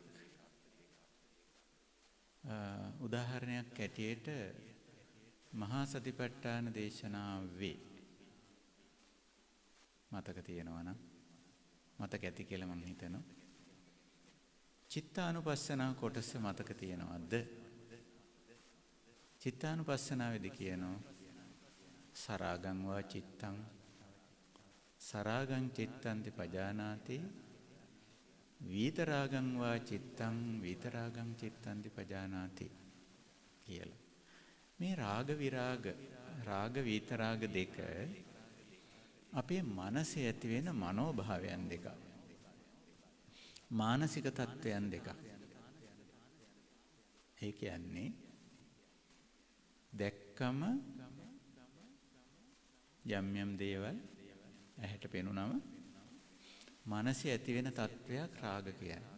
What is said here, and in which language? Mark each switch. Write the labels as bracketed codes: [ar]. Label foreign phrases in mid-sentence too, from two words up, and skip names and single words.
[si] උදාහරණයක් ඇටියට මහා සතිපට්ඨාන දේශනාවේ මතක තියෙනවා නම් මතක ඇති කියලා මම හිතනවා. චිත්තානුපස්සනා කොටස මතක තියෙනවද? චිත්තානුපස්සනාවේදී කියනවා [pi] සරාගං වා චිත්තං සරාගං චිත්තන්ති පජානාති විතරාගං වා චිත්තං විතරාගං චිත්තන්ති පජානාති කියලා. [si] මේ රාග විරාග රාග විතරාග දෙක අපේ මනසේ ඇති වෙන මනෝභාවයන් දෙකක්. මානසික තත්වයන් දෙකක්. ඒ කියන්නේ දැක්කම යම් යම් දේවල් ඇහැට පෙනුනම මනසේ ඇති වෙන තත්වයක් රාග කියන්නේ.